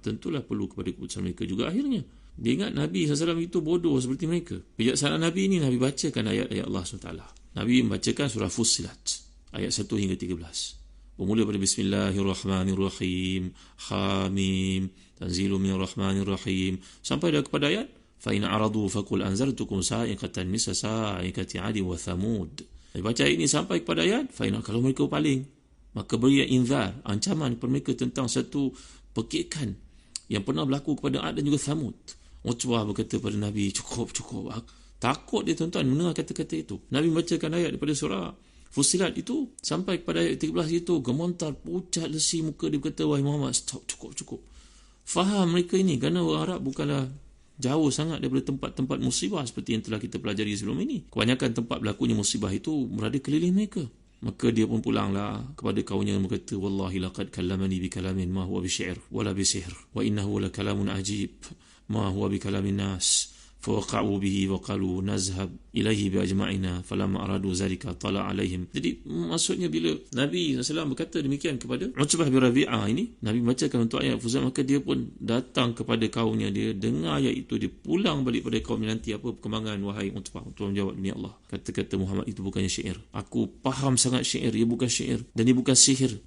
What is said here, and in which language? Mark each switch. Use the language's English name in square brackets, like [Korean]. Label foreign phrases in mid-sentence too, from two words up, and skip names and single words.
[Malay] Tentulah perlu kepada keputusan mereka juga akhirnya. Dia ingat Nabi SAW itu bodoh seperti mereka. Bijaksanaan Nabi ini, Nabi bacakan ayat-ayat Allah SWT. Nabi membacakan surah Fussilat ayat 1 hingga 13. Bermula pada [Arabic] بسم الله الرحمن الرحيم حم تنزيل من الرحمن الرحيم, [Malay] sampai dah kepada ayat [Arabic] فإن أعرضوا فقل أنذرتكم صاعقة مثل صاعقة عاد وثمود. [Malay] Baca ayat ini sampai kepada ayat [Arabic] فإن, [Malay] kalau mereka paling, maka beri inzar, ancaman kepada mereka tentang satu perkikan yang pernah berlaku kepada Ad dan juga Thamud. Utbah berkata kepada Nabi, cukup. Takut dia tuan-tuan mendengar kata-kata itu. Nabi membacakan ayat daripada surah Fussilat itu sampai kepada ayat 13 itu, gemetar, pucat lesi muka dia, berkata, wahai Muhammad, stop, cukup. Faham mereka ini, kerana orang Arab bukanlah jauh sangat daripada tempat-tempat musibah seperti yang telah kita pelajari sebelum ini. Kebanyakan tempat berlakunya musibah itu berada keliling mereka. Maka dia pun pulanglah kepada kaumnya dan berkata, [Arabic] والله لقد كلمني بكلام ما هو بشعر ولا بسحر وإنه لكلام عجيب ما هو بكلام الناس. فوقعوا به وقالوا نذهب إليه بأجمعنا فلما أرادوا ذلك طلع عليهم. [Malay] Jadi maksudnya bila Nabi SAW berkata demikian kepada Utbah bin Rabi'ah ini, Nabi bacakan untuk ayat Fussilat, maka dia pun datang kepada kaumnya, dia dengar ayat itu, dia pulang balik pada kaumnya, nanti apa perkembangan wahai Utbah? Utbah menjawab, demi Allah, kata-kata Muhammad itu bukannya syair. Aku faham sangat syair, dia bukan syair dan dia bukan sihir.